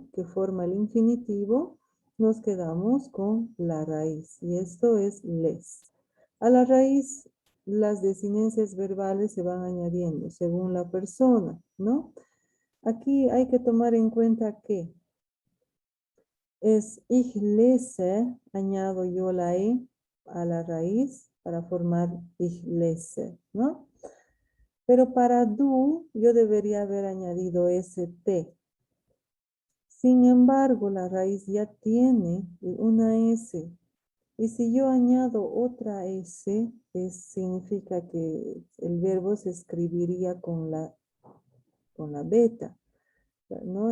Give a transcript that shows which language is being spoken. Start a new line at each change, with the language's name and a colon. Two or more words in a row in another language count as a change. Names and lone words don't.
Spanish: Que forma el infinitivo. Nos quedamos con la raíz. Y esto es les. A la raíz, las desinencias verbales se van añadiendo según la persona, ¿no? Aquí hay que tomar en cuenta que es
German: ich lese,
Spanish: añado yo la E a la raíz para formar
German: ich lese,
Spanish: ¿no? Pero para do, yo debería haber añadido ST. Sin embargo, la raíz ya tiene una S. Y si yo añado otra S, significa que el verbo se escribiría con la beta, ¿no?